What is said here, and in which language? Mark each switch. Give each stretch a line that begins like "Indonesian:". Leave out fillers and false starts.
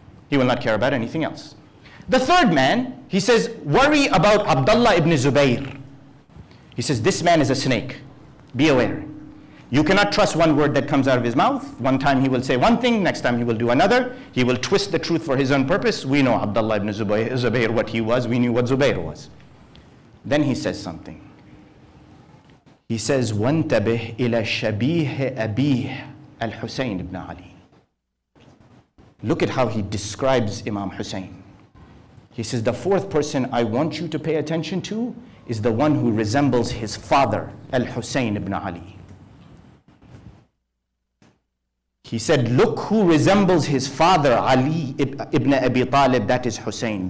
English: He will not care about anything else. The third man, he says, worry about Abdullah ibn Zubayr. He says, this man is a snake. Be aware. You cannot trust one word that comes out of his mouth. One time he will say one thing, next time he will do another. He will twist the truth for his own purpose. We know Abdullah ibn Zubayr what he was. We knew what Zubayr was. Then he says something. He says,
Arabic: وَانْتَبِهْ إِلَى شَبِيهِ أَبِيهِ الْحُسَيْنِ ibn Ali.
English: Look at how he describes Imam Hussein. He says, the fourth person I want you to pay attention to is the one who resembles his father, Al-Husayn ibn Ali. He said, look who resembles his father, Ali ibn Abi Talib, that is Hussein.